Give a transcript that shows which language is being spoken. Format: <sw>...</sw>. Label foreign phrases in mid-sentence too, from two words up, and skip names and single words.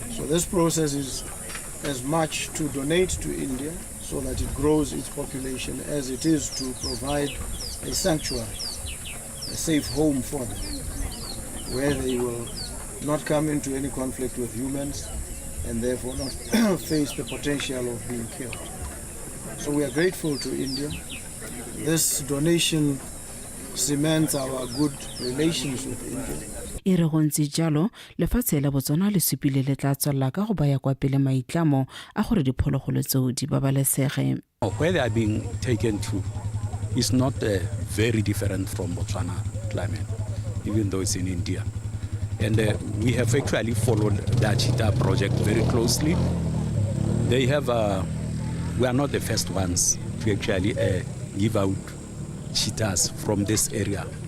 <en>So this process is as much to donate to India so that it grows its population as it is to provide a sanctuary, a safe home for them, where they will not come into any conflict with humans and therefore not face the potential of being killed. So we are grateful to India. This donation cements our good relations with India.</en> <tn>E re go ntse jalo lefatshe la Botswana le supile le tla tswalla ka go baya kwa pele maitlamo a gore diphologolo tseo di babalesege.</tn> <en>Where they are being taken to is not very different from Botswana climate, even though it's in India. And we have actually followed the cheetah project very closely. They have, we are not the first ones to actually give out cheetahs from this area.</en>